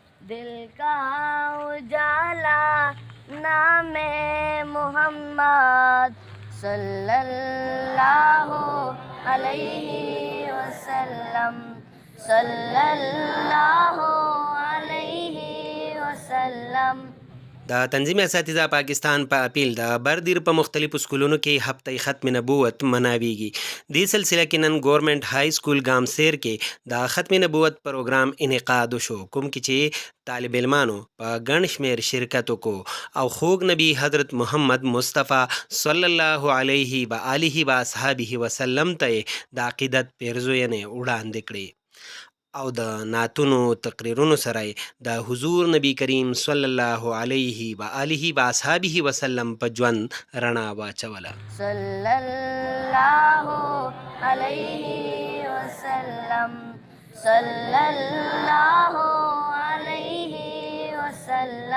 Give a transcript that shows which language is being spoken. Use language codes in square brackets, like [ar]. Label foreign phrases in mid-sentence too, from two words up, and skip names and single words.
[ur] دل کا اجالا نام محمد [ar] صلی اللہ علیہ وسلم صلی اللہ علیہ وسلم. [ps] د تنظیم اساتذه پاکستان په اپیل د بردیر په مختلفو سکولونو کې هفته ختم نبوت مناویږي. دې سلسله کې نن ګورنمنت های سکول ګامسیر کې د ختم نبوت پروګرام انعقاد وشو، کوم کې چې طالب علمانو په ګڼ شمېر شرکت وکړو او خوږ نبی حضرت محمد مصطفی [ar] صلی الله علیه و آله و اصحابه وسلم [ps] ته د عقیدت پیرزوینې وړاندې کړې او د نعتونو تقریرونو سره د حضور نبی کریم [ar] صلی الله علیه و آله و اصحابه وسلم [ps] په ژوند رڼا واچوله. [ar] صلی اللہ علیہ وسلم صلی اللہ علیہ وسلم.